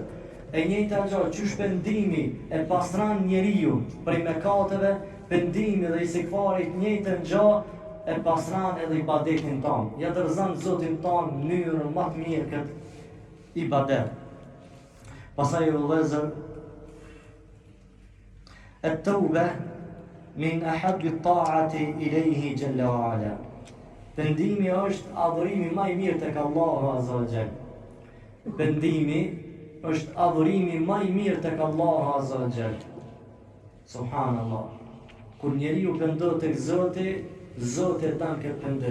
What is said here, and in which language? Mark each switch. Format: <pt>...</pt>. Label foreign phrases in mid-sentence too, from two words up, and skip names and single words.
<sq>E njëjta gjë, qysh pendimi e pastron njeriu prej mëkateve, pendimi dhe istighfari të njëjtën gjë e pastron edhe ibadetin ton. Ja dorëzon Zotin ton në mënyrën më të mirë këtë ibadet. Pastaj vëllezër,</sq> <ar>التوبة من أحب الطاعات إليه جل وعلا.</ar> <sq>Pendimi është adhurimi më i mirë tek Allahu</sq> <ar>عز وجل.</ar> <sq>Pendimi është adhurimi më i mirë tek Allahu</sq> <ar>عز وجل.</ar> <sq>Subhanallah. Kur njeriu pendohet tek Zoti, Zoti e dan këtë pendim.</sq>